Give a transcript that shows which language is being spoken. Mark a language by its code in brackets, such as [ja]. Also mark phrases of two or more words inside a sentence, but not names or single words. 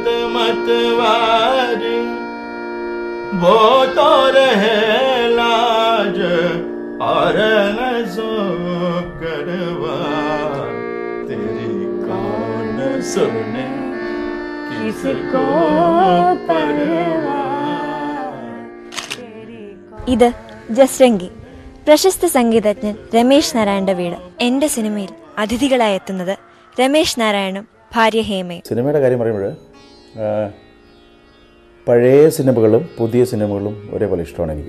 [hi] मतवारी वो तो रहे लाज और न सो करवा तेरी कौन सुने किसको परवा [ml] ഇത് ജസ്രംഗി, പ്രശസ്ത സംഗീതജ്ഞൻ രമേശ് നാരായണന്റെ വീട്. എൻ്റെ സിനിമയിൽ അതിഥികളായി എത്തുന്നത് രമേശ് നാരായണും ഭാര്യ ഹേമയും. സിനിമയുടെ കാര്യം പറയുമ്പോൾ പഴയ സിനിമകളും പുതിയ സിനിമകളും ഒരേപോലെ ഇഷ്ടമാണ് എനിക്ക്.